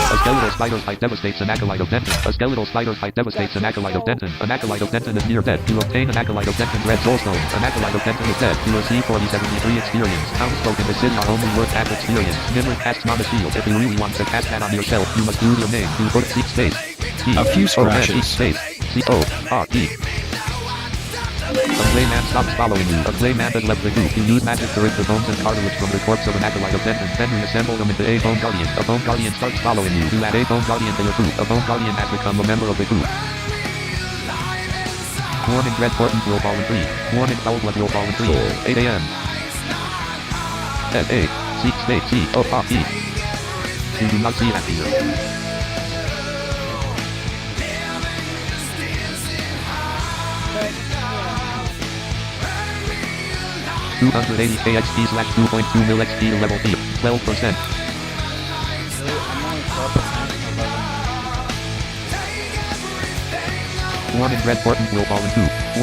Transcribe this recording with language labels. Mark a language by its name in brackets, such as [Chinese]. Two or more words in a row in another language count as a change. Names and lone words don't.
[English] A skeletal spider site devastates an acolyte of Denton. A skeletal spider site devastates an acolyte of Denton. An acolyte of Denton is near dead. You obtain an acolyte of Denton's red soulstone. An acolyte of Denton is dead. You receive 4073 experience. Townsfolk in the city are only worth half experience. Nimmer casts Mama Shield. If you really want to cast that on yourself, you must use your name. You put C space. T. A few O. N. E. scratches. Space. C. O. R. E. A clayman stops following you. A clayman has left the group. You use magic to rip the bones and cartilage from the corpse of an acolyte of Denton. Then reassemble them into a bone guardian. A bone guardian starts following you. You add a bone guardian to your group. A bone guardian has become a member of the group. Warning, Red Portland will fall in 3. Warning, Foulblood will fall in 3. 8 a.m. S. A. C. Space. C. O. R. E. You do not see that here. 280 KXP slash 2.2 mil XP to level 3. 12%. Warning, Red Portland will fall in 2.